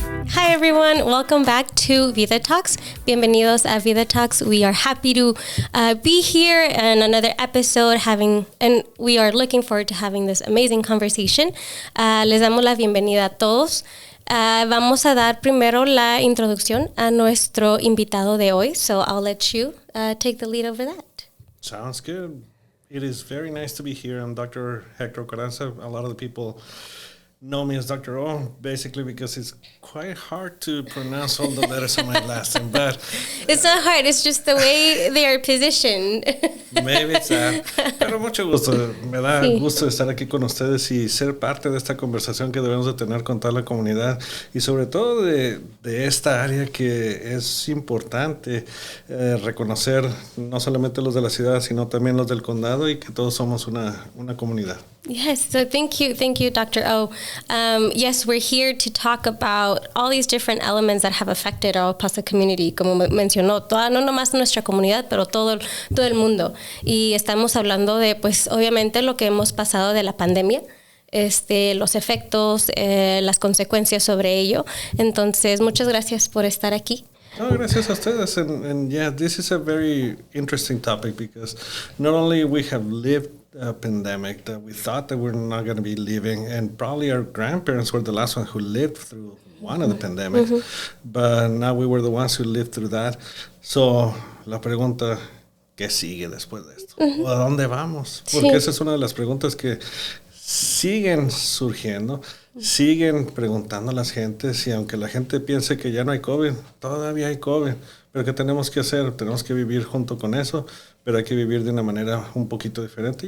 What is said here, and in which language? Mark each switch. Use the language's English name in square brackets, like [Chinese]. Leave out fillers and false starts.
[English] Hi everyone, welcome back to Vida Talks. [Spanish] Bienvenidos a Vida Talks. [English] We are happy to be here in another episode and we are looking forward to having this amazing conversation. [Spanish] Les damos la bienvenida a todos. Vamos a dar primero la introducción a nuestro invitado de hoy, [English] so I'll let you take the lead over that. Sounds good. It is very nice to be here. I'm Dr. Hector Ocaranza. A lot of the people know me as Dr. O, basically because it's quite hard to pronounce all the letters of my last name, but... It's not hard, it's just the way they are positioned. Maybe it's that. [Spanish] Pero mucho gusto. Me da gusto estar aquí con ustedes y ser parte de esta conversación que debemos de tener con toda la comunidad y sobre todo de esta área que es importante reconocer no solamente los de la ciudad, sino también los del condado y que todos somos una comunidad. [English] Yes, so thank you, Dr. O. Yes, we're here to talk about all these different elements that have affected our Paso community, [Spanish] como mencionó, no nomás nuestra comunidad, pero todo el mundo. Y estamos hablando de, pues, obviamente lo que hemos pasado de la pandemia, los efectos, las consecuencias sobre ello. Entonces, muchas gracias por estar aquí. No, gracias a ustedes. [English] And yeah, this is a very interesting topic because not only we have lived a pandemic that we thought that we're not going to be living, and probably our grandparents were the last one who lived through one of the pandemics, but now we were the ones who lived through that. [Spanish] So, la pregunta, ¿qué sigue después de esto? ¿O a dónde vamos? Porque esa es una de las preguntas que siguen surgiendo, siguen preguntando a las gentes, y aunque la gente piense que ya no hay COVID, todavía hay COVID. Pero ¿qué tenemos que hacer? Tenemos que vivir junto con eso, pero hay que vivir de una manera un poquito diferente.